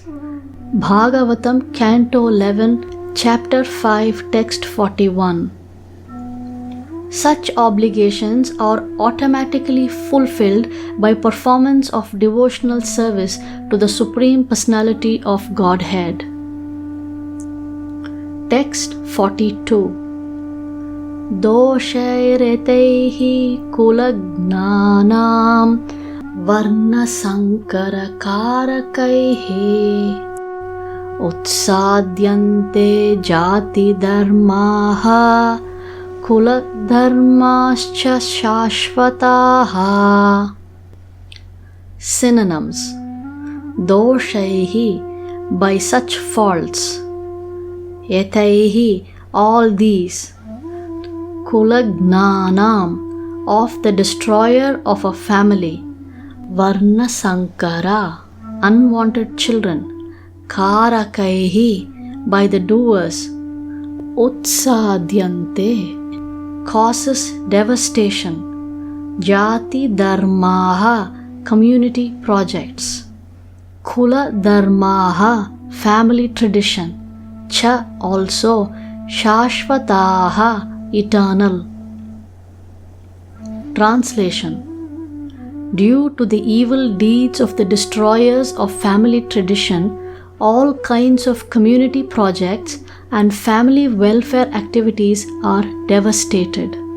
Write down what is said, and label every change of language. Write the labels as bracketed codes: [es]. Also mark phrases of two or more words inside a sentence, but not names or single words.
[en] Bhagavatam, Canto 11, Chapter 5, Text 41. Such obligations are automatically fulfilled by performance of devotional service to the Supreme Personality of Godhead. Text 42. [sa] Doshairetaihi kulagnanam varna sankara karakaihi utsadyante jati dharmaha kula dharmascha shashvataha. [en] Synonyms: doshaihi, by such faults; etaihi, all these; kulagnanam, of the destroyer of a family; [sa] varna sankara, [en] unwanted children; karakaihi, by the doers; utsadyante, causes devastation; [sa] jati dharmaha, [en] community projects; [sa] kula dharmaha, [en] family tradition; cha, also; shashvataha, eternal. Translation: due to the evil deeds of the destroyers of family tradition, all kinds of community projects and family welfare activities are devastated.